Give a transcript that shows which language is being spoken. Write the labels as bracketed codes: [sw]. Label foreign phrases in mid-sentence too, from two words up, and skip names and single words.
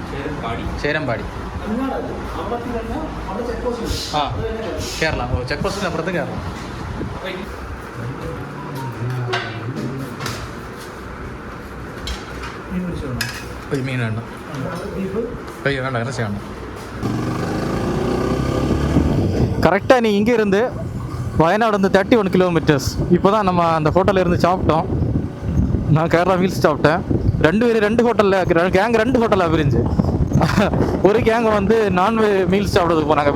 [ml] ആ, കേരള. ഓ, ചെക്ക് പോസ്റ്റിന് അപ്പുറത്ത് കേരള. മീൻ വേണ്ട, അയ്യോ വേണ്ട, ഇറച്ചി വേണ്ട. [ta] கரெக்டாக நீ இங்கே இருந்து வயநாடு வந்து 31 கிலோமீட்டர்ஸ். இப்போ தான் நம்ம அந்த ஹோட்டலில் இருந்து சாப்பிட்டோம். நான் கேரளா மீல்ஸ் சாப்பிட்டேன். 2 பேர் 2 ஹோட்டலில் கேங் 2 ஹோட்டலில் பிரிஞ்சு. ஒரு கேங் வந்து மீல்ஸ் சாப்பிட்றதுக்கு போனாங்க.